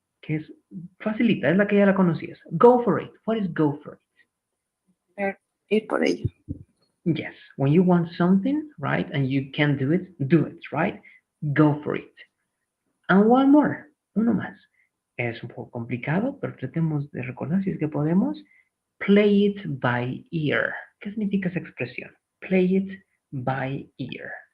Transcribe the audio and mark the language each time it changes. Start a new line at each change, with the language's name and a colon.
Spanish: Que es facilita, es la que ya la conocías.
English: Go for it. What is go for it?
Spanish: Ir por ello.
English: Yes. When you want something, right, and you can do it, right? Go for it. And one more.
Spanish: Uno más. Es un poco complicado, pero tratemos de recordar si es que podemos. Play it by ear. ¿Qué significa esa expresión?
English: Play it by ear.